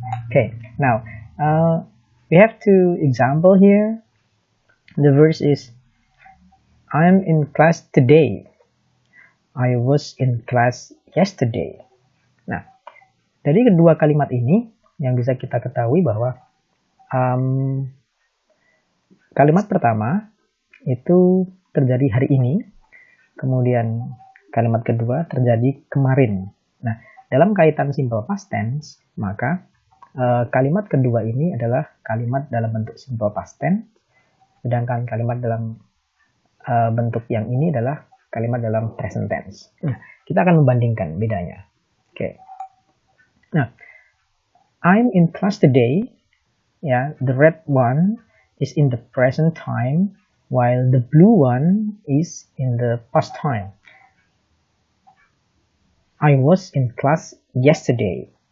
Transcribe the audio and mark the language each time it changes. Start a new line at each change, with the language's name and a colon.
English: Okay, now we have two example here. The verse is, I'm in class today. I was in class yesterday.
Indonesian: Nah, dari kedua kalimat ini yang bisa kita ketahui bahwa kalimat pertama itu terjadi hari ini, kemudian kalimat kedua terjadi kemarin. Nah, dalam kaitan simple past tense, maka kalimat kedua ini adalah kalimat dalam bentuk simple past tense, sedangkan kalimat dalam bentuk yang ini adalah kalimat dalam present tense. Nah, kita akan membandingkan bedanya.
English: Oke. Nah, I'm in class today. Ya, the red one is in the present time, while the blue one is in the past time. I was in class yesterday.